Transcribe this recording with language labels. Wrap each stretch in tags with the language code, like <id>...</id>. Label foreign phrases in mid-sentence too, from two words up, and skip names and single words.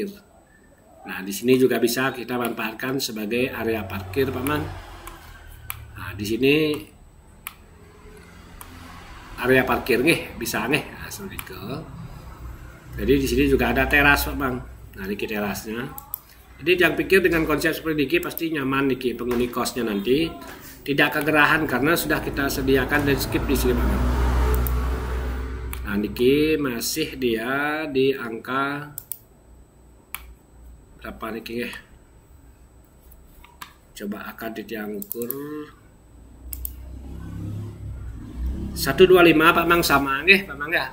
<id>Nah, di sini juga bisa kita manfaatkan sebagai area parkir, Pak Man. Nah, di sini area parkir bisa nah, seperti itu. Jadi di sini juga ada teras, Pak Bang. Nah, niki terasnya. Jadi jangan pikir dengan konsep seperti niki pasti nyaman niki penghuni kosnya nanti tidak kegerahan karena sudah kita sediakan dan skip di sini, Pak Bang. Nah, niki masih dia di angka berapa niki ya? Coba akan ditiang ukur 125 Pak Mang sama Pak Mang ya.</id>